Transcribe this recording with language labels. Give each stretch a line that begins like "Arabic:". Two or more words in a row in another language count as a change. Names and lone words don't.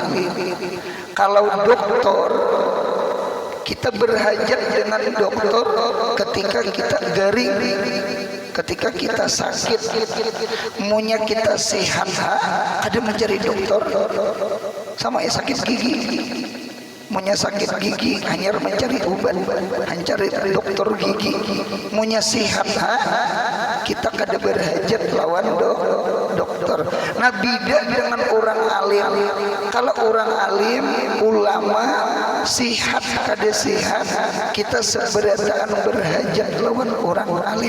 Banjar: Kalau doktor, kita berhajat dengan dokter ketika kita garing, ketika kita sakit, maunya kita sehat, ada mencari dokter. Sama ya sakit gigi, maunya sakit gigi hanya mencari obat, mencari dokter gigi. Maunya sehat, kita kada berhajat lawan dokter. Nah, beda dengan orang alim. Kalau orang alim, ulama, sihat kada sihat, kita seberataan berhajat lawan orang alim.